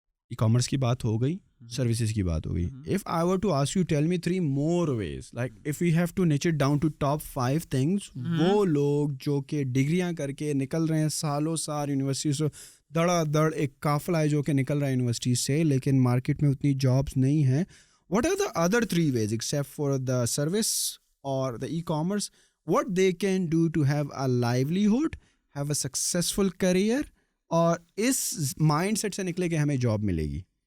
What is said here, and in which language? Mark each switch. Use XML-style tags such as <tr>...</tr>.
<ur>E commerce کی بات ہو گئی, سروسز کی بات ہو گئی.</ur> <en>If I were to ask you, tell me 3 more ways. Like if we have to niche it down to top 5 things,</en> <ur>وہ لوگ جو کہ ڈگریاں کر کے نکل رہے ہیں سالوں سال یونیورسٹی سے, دڑا دڑ ایک قافلہ ہے جو کہ نکل رہا ہے یونیورسٹی سے, لیکن مارکیٹ میں اتنی جابس نہیں ہیں.</ur> <en>What are the other 3 ways except for the service or the e-commerce, what they can do to have a livelihood, have a successful career,</en> <ur>اور اس مائنڈ سیٹ سے نکلے کہ ہمیں جاب ملے گی؟</ur>